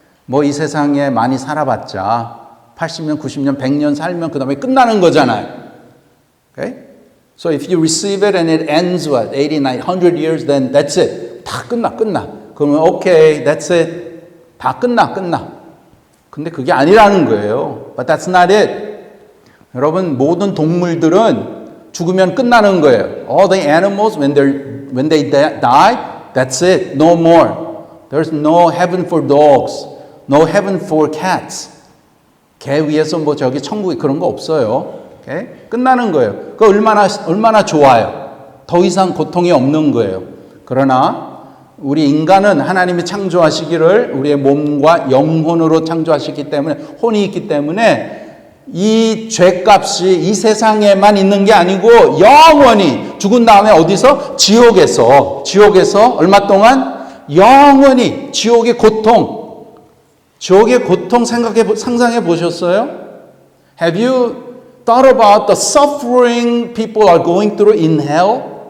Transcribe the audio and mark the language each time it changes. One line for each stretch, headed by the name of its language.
Korean: 뭐 이 세상에 많이 살아봤자 80년, 90년, 100년 살면 그 다음에 끝나는 거잖아요.
English: Okay? So if you receive it and it ends 80, 90, 100 years, then that's it.
Korean: 다 끝나. 그러면
English: okay, that's it.
Korean: 다 끝나. 근데 그게 아니라는 거예요.
English: But that's not it.
Korean: 여러분, 모든 동물들은 죽으면 끝나는 거예요.
English: All the animals, when they die, that's it. No more. There's no heaven for dogs. No heaven for cats.
Korean: 개 위에서 뭐 저기 천국에 그런 거 없어요.
English: Okay?
Korean: 끝나는 거예요. 그 얼마나 좋아요. 더 이상 고통이 없는 거예요. 그러나 우리 인간은 하나님이 창조하시기를 우리의 몸과 영혼으로 창조하셨기 때문에 혼이 있기 때문에 이 죄값이 이 세상에만 있는 게 아니고 영원히 죽은 다음에 어디서? 지옥에서 얼마 동안? 영원히 지옥의 고통 상상해 보셨어요?
English: Have you thought about the suffering people are going through in hell?